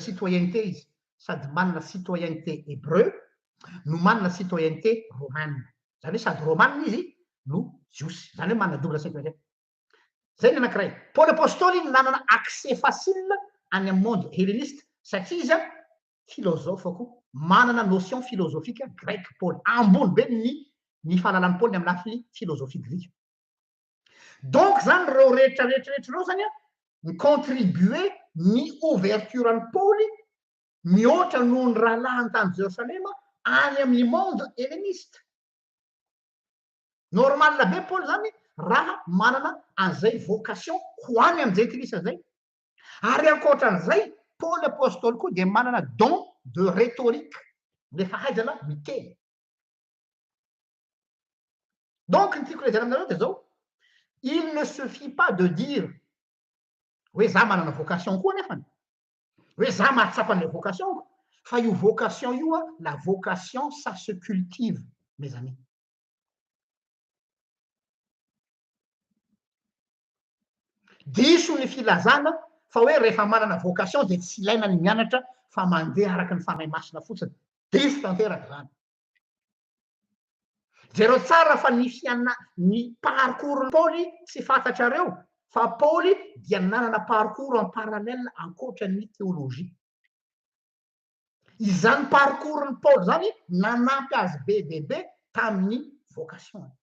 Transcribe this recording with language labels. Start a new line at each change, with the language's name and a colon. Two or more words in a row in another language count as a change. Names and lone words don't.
Malagasy: citoyenneté izy sady manana
French: citoyenneté hébreu
Malagasy: no manana
French: citoyenneté romane
Malagasy: zany hoe sady romane izy no jiosy zany hoe manana
French: double citoyenneté
Malagasy: zay ny anankiray Paoly apôstôly nanana
French: accès facile
Malagasy: any amin'ny
French: monde helléniste
Malagasy: satria izy philosophe koa manana
French: notion philosophique grec
Malagasy: Paoly ambony be ny fahalalany Paoly amin'ny lafiny philosophie grika donc zany reo rehetrarehetrarehetra reo zany ny contribuer ny ouverture ny Paoly mihoatra noho ny rahalahiny tany Jerosalema any amin'ny
French: monde helléniste
Malagasy: normal be Paoly zany raha manana an'izay vocation ho any amin'ny jentilisa zay ary ankoatran'izay Paoly apôstôly koa dia manana
French: don de rhétorique
Malagasy: le fahaizana miteny donc ny tiako lezana aminareo de zao
French: il ne suffit pas de dire
Malagasy: hoe za manana vocation koa nefany hoe za mahatsapany le vocation fa io vocation io
French: la vocation ça se cultive mes amis
Malagasy: diso ny filazana fa hoe rehefa manana vocation de tsy ilaina ny mianatra fa mandeha araky ny fanahy masina fotsiny diso tanteraka zany jereo tsara fa ny parcours Paoly tsy fantatrareo fa Paoly dia nanana
French: parcours en parallèle
Malagasy: ankoatran'ny théologie izany parcours ny Paoly zany nanampy azy be tamin'ny vocation